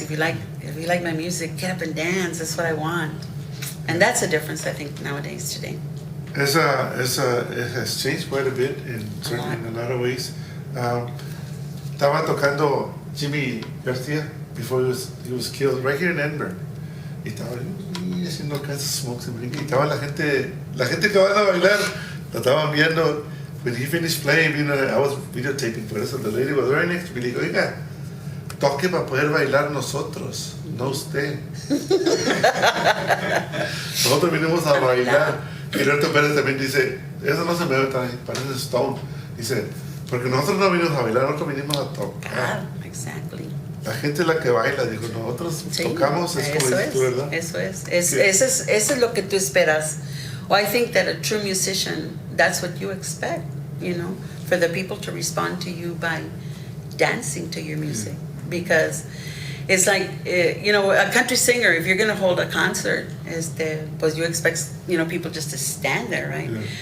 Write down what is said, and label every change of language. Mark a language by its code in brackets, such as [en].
[en] If you like my music, get up and dance. That's what I want. And that's the difference, I think, nowadays, today. It has changed quite a bit, certainly in a lot of ways. [es] Estaba tocando [en] Jimmy Garcia before he was killed right here in Edinburgh. [es] Y estaba haciendo [en] all kinds of smokes and blinking. [es] Y estaba la gente que van a bailar, la estaban viendo. [en] When he finished playing, you know, I was videotaping [es] por eso. [en] The lady was right next to me. [es] Le digo, oiga, toque para poder bailar nosotros, no usted. Nosotros vinimos a bailar. Y Roberto Pérez también dice, eso no se me ve tan, parece Stone. Dice, porque nosotros no vinimos a bailar, nosotros vinimos a tocar. Exactly. La gente es la que baila, dijo, nosotros tocamos, es como dices tú, ¿verdad? Eso es lo que tú esperas. [en] Well, I think that a true musician, that's what you expect, you know, for the people to respond to you by dancing to your music. Because it's like, you know, a country singer, if you're going to hold a concert, [es] pues [en] you expect, you know, people just to stand there, right? Yeah.